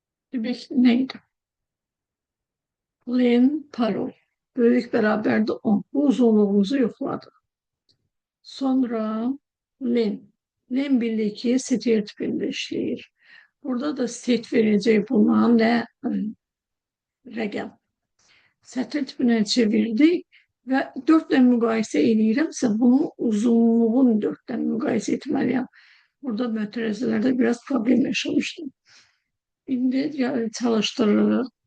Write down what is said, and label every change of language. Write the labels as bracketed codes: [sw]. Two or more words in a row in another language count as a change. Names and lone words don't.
[tr] Demek neydi? Len, parol. Böyük beraberdi 10. Bu uzunluğumuzu yokladık. Sonra len. Len birliği setiyer tipinde işleyir. Burada da set verecek buna ne? [az] Rəqəm. Sətr tipinə çevirdik və 4 ilə müqayisə edirəmsə, bunu uzunluğun 4 ilə müqayisə etməliyəm. Burada mötərizələrdə biraz problem yaşamışdım. İndi çalışdırırıq.